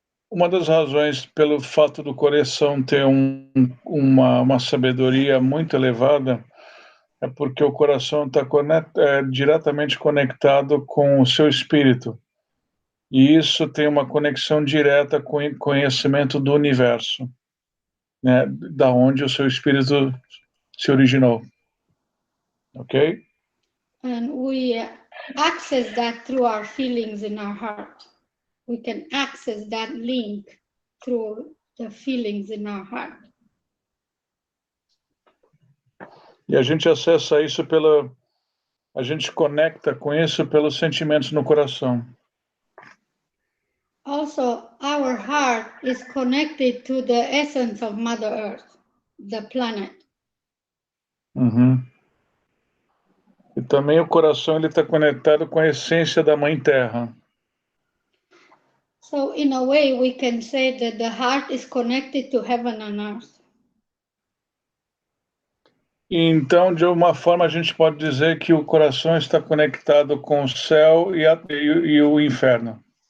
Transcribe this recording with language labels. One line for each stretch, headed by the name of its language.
Portuguese: Uma das razões pelo fato do coração ter uma sabedoria muito elevada é porque o coração está diretamente conectado com o seu espírito. E isso tem uma conexão direta com o conhecimento do universo, né, da onde o seu espírito se originou. Ok?
English: And we access that through our feelings in our heart. We can access that link through the feelings in our heart.
Portuguese: E a gente acessa isso a gente conecta com isso pelos sentimentos no coração.
English: Also, our heart is connected to the essence of Mother Earth. the planet. Uhum.
Portuguese: E também o coração ele está conectado com a essência da Mãe Terra.
English: So in a way, we can say that the heart is connected to heaven and earth.
Portuguese: Então, de uma forma, a gente pode dizer que o coração está conectado com o céu e o inferno.